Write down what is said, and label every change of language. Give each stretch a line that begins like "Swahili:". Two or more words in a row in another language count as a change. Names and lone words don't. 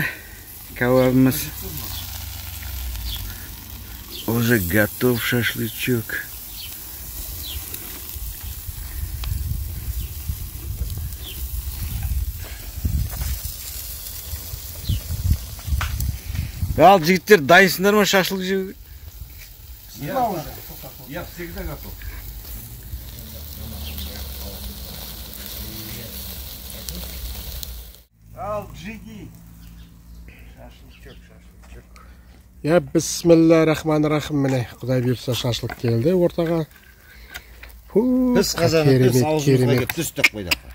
Russian: Кәуабымыз уже готов шашлычок.
Kazakh: Ал жігіттер дайынсыңдар ма шашлык жеуге?
Russian: Я всегда готов.
Kazakh: Ал жиги. Шашлычок.
Arabic: بسم الله الرحمن الرحيم.
Kazakh: Міне Құдай бұйыртса шашлык келді ортаға. Біз қазанымыз аузымызға кеп түстік қойдық.